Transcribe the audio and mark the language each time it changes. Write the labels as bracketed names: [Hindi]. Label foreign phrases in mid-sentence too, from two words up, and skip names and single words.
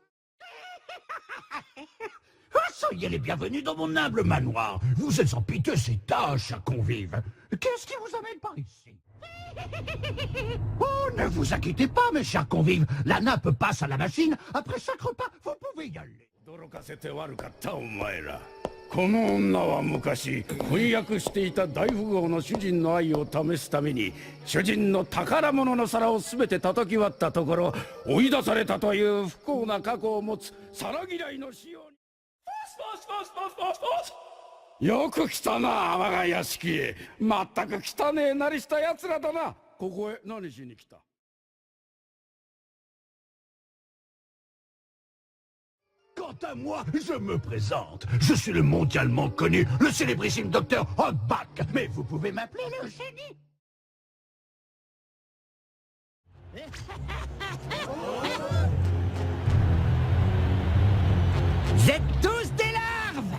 [French] Ah, soyez les bienvenus dans mon humble manoir. Vous êtes en piteuse état, chers convives. Qu'est-ce qui vous amène par ici? Oh, ne vous inquiétez pas, mes chers convives. La nappe passe à la machine. Après chaque repas, vous pouvez y aller. [Japanese] この女は昔翻訳していた大富豪の主人の愛を試すために主人の宝物の皿を全て叩き割ったところ追い出されたという不幸な過去を持つ皿嫌いの仕様によく来たな我が屋敷へ。まったく汚ねえなりした奴らだな。ここへ何しに来た？ [French] Quant à moi, je me présente. Je suis le mondialement connu, le célébrissime docteur Hogback. Mais vous pouvez m'appeler le génie. Vous êtes tous des larves.